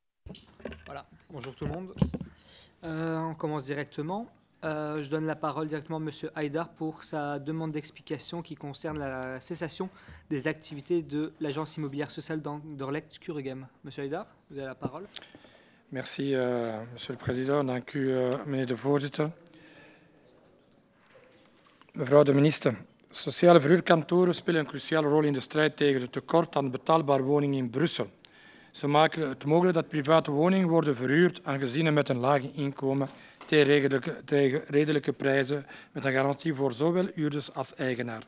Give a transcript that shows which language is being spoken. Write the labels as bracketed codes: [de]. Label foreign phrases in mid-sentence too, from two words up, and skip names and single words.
[fr] Voilà, bonjour tout le monde. On commence directement. Je donne la parole directement à M. Haïdar pour sa demande d'explication qui concerne la cessation des activités de l'agence immobilière sociale d'Orlect-Kuregem. M. Haïdar, vous avez la parole. Merci, Monsieur le Président. [nl] Dank u, meneer de voorzitter. Mevrouw de minister, sociale verhuurkantoren spelen een cruciale rol in de strijd tegen het tekort aan betaalbare woningen in Brussel. Ze maken het mogelijk dat private woningen worden verhuurd aan gezinnen met een laag inkomen tegen redelijke prijzen met een garantie voor zowel huurders als eigenaar.